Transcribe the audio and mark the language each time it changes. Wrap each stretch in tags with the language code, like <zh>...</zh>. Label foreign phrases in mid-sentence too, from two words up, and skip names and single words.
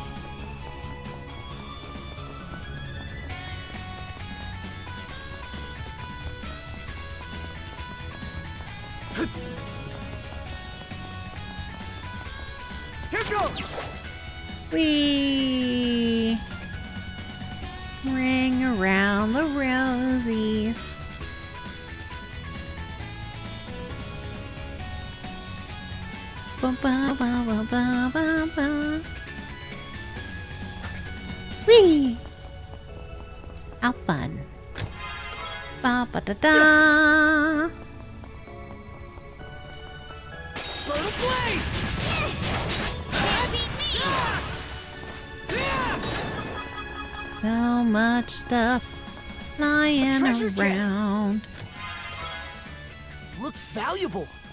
<en>Here goes. We ring around the rosies. Ba, ba, ba, ba, ba, ba, ba. Whee! How fun. Ba, ba, da, da. For the place. So much stuff lying Treasure around. Looks valuable.</en>